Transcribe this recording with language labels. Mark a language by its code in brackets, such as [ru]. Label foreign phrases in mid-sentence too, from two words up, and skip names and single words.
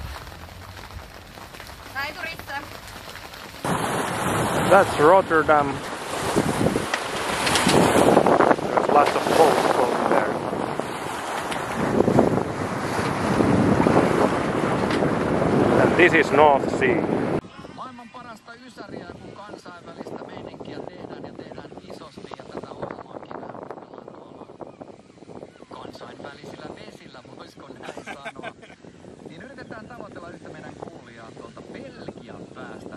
[fi] Laiturissa. [en] That's Rotterdam. There's lots of boats going there. And this is North Sea. [fi] Maailman parasta ysäriä, kun kansainvälistä meininkiä tehdään ja tehdään isosti ja tätä ohjelmaakin tuolla kansainvälisillä vesillä, voisiko näin sanoa. Niin yritetään tavoitella yhtä meidän kuulijaa tuolta Belgian päästä.